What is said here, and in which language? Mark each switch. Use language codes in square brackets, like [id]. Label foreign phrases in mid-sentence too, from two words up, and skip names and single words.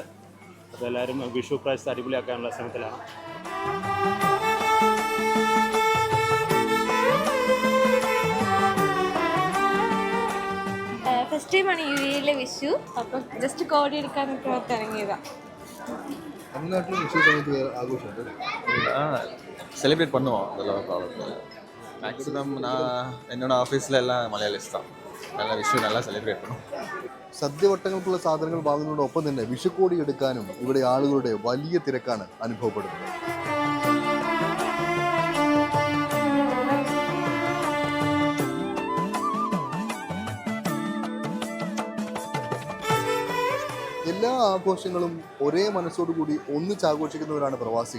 [ml] അപ്പോൾ എല്ലാവരും വിഷു പ്രാവശ്യത്തെ അടിപൊളിയാക്കാനുള്ള ശ്രമത്തിലാണ്. ഫസ്റ്റ് ടൈമാണ് യു എയിലെ വിഷു. അപ്പം ജസ്റ്റ് കോടി എടുക്കാനൊക്കെ ഓർത്ത് ഇറങ്ങിയതാണ്. [ta] செலிப்ரேட் பண்ணுவோம், அதெல்லாம் ப்ராப்ளம் இல்லை. மேக்ஸிமம் நான் என்னோட ஆஃபீஸில் எல்லாம் மலையாளிஸ் தான். நல்லா விஷயம் நல்லா സെലിബ്രേറ്റ് பண்ணுவோம். [ml] സദ്യവട്ടങ്ങൾക്കുള്ള സാധനങ്ങൾ വാങ്ങുന്നതോടൊപ്പം തന്നെ വിഷുക്കോടി എടുക്കാനും ഇവിടെ ആളുകളുടെ വലിയ തിരക്കാണ് അനുഭവപ്പെടുന്നത്. എല്ലാ ആഘോഷങ്ങളും ഒരേ മനസ്സോടുകൂടി ഒന്നിച്ചാഘോഷിക്കുന്നവരാണ് പ്രവാസികൾ.